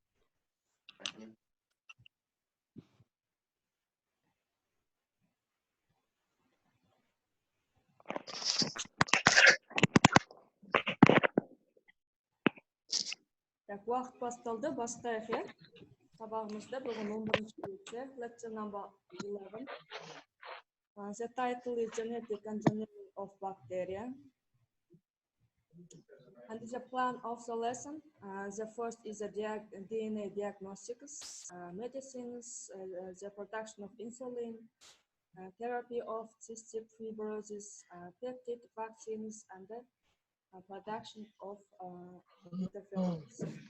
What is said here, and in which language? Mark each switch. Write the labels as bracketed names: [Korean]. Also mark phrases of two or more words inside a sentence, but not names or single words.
[Kazakh] Так, уақыт басталды, бастайық, иә? Сабағымызда бүгін 11-ші лекция, [English] lecture number 11. The title is Genetic Engineering of Bacteria. And the plan of the lesson, the first is the DNA diagnostics, medicines, the production of insulin, therapy of cystic fibrosis, peptide vaccines, and the production of interferons.